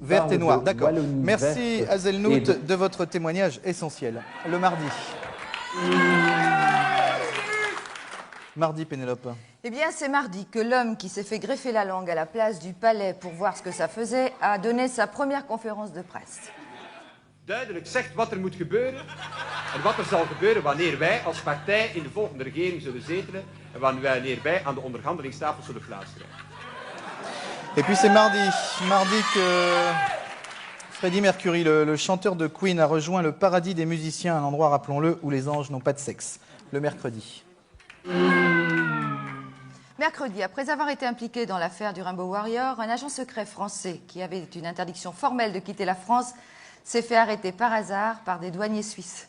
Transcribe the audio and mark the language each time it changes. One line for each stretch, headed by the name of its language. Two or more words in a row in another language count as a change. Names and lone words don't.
French: verte et noire, d'accord. Merci verte Hazelnout de votre témoignage essentiel. Le mardi. Mardi, Pénélope. Eh bien, c'est mardi que l'homme qui s'est fait greffer la langue à la place du palais pour voir ce que ça faisait a donné sa première conférence de presse.
Dutch: Duidelijk zegt wat moet gebeuren en wat zal gebeuren wanneer wij als partij in de volgende regering zullen zetelen en wanneer wij aan de onderhandelingstafel zullen plaatsgrijpen.
French: Et puis c'est mardi que Freddie Mercury, le chanteur de Queen, a rejoint le paradis des musiciens, un endroit, rappelons-le, où les anges n'ont pas de sexe. Le mercredi. Mercredi, après avoir été impliqué dans l'affaire du Rainbow Warrior, un agent secret français qui avait une interdiction formelle de quitter la France s'est fait arrêter par hasard par des douaniers suisses.